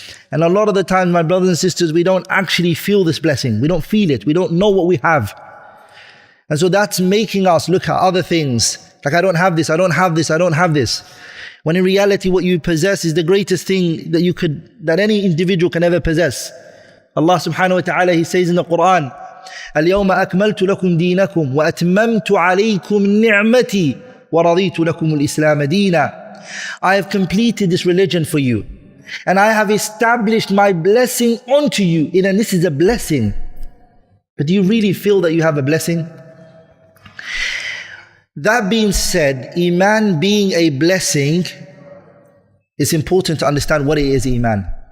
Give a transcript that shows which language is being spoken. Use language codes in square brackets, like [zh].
[en] And a lot of the time, my brothers and sisters, we don't actually feel this blessing. We don't feel it. We don't know what we have. And so that's making us look at other things. Like, I don't have this, I don't have this, I don't have this. When in reality, what you possess is the greatest thing that any individual can ever possess. Allah subhanahu wa ta'ala, He says in the Quran, [ar] اليوم أكملت لكم دينكم وأتممت عليكم نعمتي ورضيت لكم الإسلام دينا. [en] I have completed this religion for you, and I have established my blessing onto you. And this is a blessing. But do you really feel that you have a blessing? That being said, Iman being a blessing, it's important to understand what it is, Iman.